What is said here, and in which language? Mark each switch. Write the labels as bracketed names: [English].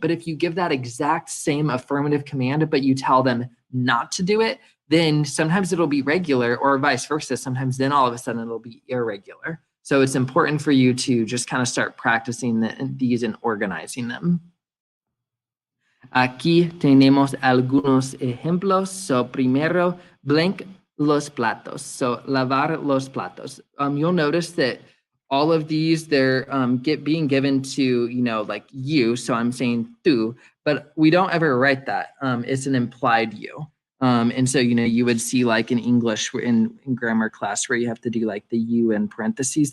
[English] But if you give that exact same affirmative command, but you tell them not to do it, then sometimes it'll be regular, or vice versa. Sometimes then all of a sudden it'll be irregular. So it's important for you to just kind of start practicing these and organizing them. [Spanish] Aquí tenemos algunos ejemplos. So primero, blank los platos. So lavar los platos. [English] You'll notice that all of these, they're being given to, like you. So I'm saying tú, but we don't ever write that. It's an implied you. And so, you would see like in English in grammar class where you have to do like the you in parentheses.